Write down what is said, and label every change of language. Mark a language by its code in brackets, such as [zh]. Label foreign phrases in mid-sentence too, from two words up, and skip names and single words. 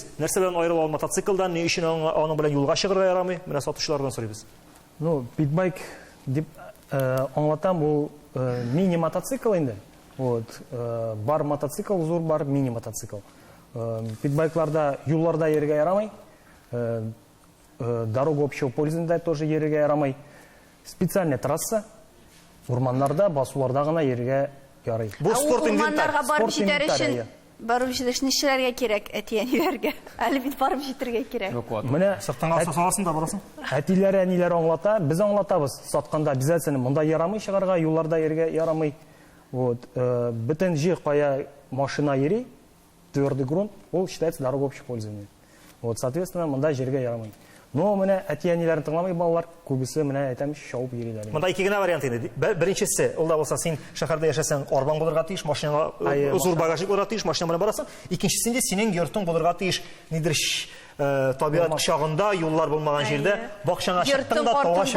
[tt] Нәрсә белән аерыла ул мотоциклдан, ни өчен аның белән юлга чыгарга ярамый? Менә сатучылардан сорыйбыз. Ну, питбайк дип аңлатам, ул мини мотоцикл инде. Вот, бар мотоцикл, зур бар мини мотоцикл. Питбайкларда юлларда йөрергә ярамый. [ru] Дорога общего пользования тоже [tt] йөрергә ярамый. [ru] Специальная трасса, [tt] урманнарда, басуларда гына йөрергә ярый. Бу спорт инвентарь. Урманнарга барып җитәр өчен барып җитеш нишләргә кирәк әти-әниләргә? Әле бит барып җитәргә кирәк. Менә Сырттан саласың да барасың. әтиләр, әниләр аңлата, без аңлатабыз. Сатканда обязательно монда ярамый чыгарга, юлларда йөрергә ярамый. Вот, бөтен җир кая машина йөри, [ru] твердый грунт, [tt] ул [ru] считается дорога общего пользования. Вот, соответственно, [tt] монда җиргә ярамый. Но менә әти-әниләрне тыңламый балалар, күбесе менә әйтәм шауып йөриләр. Монда 2 генә вариант инде. Беренчесе, ул да булса син шәһәрдә яшәсәң, арбан булырга тиеш, машинага зур багажник булырга тиеш, машина белән барасың. Икенчесендә синең йортың булырга тиеш, нидер табиат кочагында, юллар булмаган җирдә, бакчаңа чыктың да тауга чык.